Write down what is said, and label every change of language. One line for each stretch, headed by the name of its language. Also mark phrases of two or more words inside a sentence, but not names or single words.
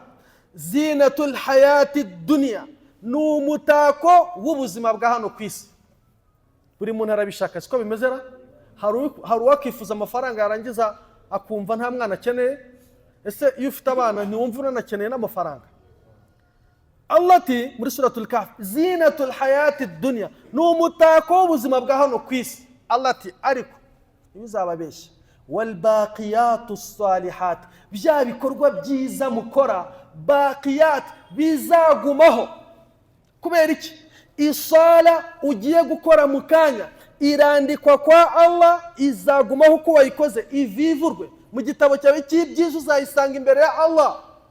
Arabic: زينة الحياة الدنيا,
Kinyarwanda: n'umutako w'ubuzima bwa hano ku isi. Buri muntu arabishaka, siko bimezera. Hari uwakifuza amafaranga yarangiza akumva nta mwana akeneye. Ese iyo ufite abana ntiwumva unanakeneye n'amafaranga? Allah ati muri suratul Kahf,
Arabic: زينة الحياة الدنيا,
Kinyarwanda: n'umutako w'ubuzima bwa hano ku isi. Allah ati ariko ibizababeshya,
Arabic: والباقيات الصالحات,
Kinyarwanda: bya bikorwa byiza mukora, baqiyat, bizagumaho. Kubera iki? isala ugiye gukora mu kanya irandikwa kwa Allah, izagumaho uko wayikoze, ivivurwe mu gitabo cyawe cy'ibyiza, uzayisanga imbere ya Allah.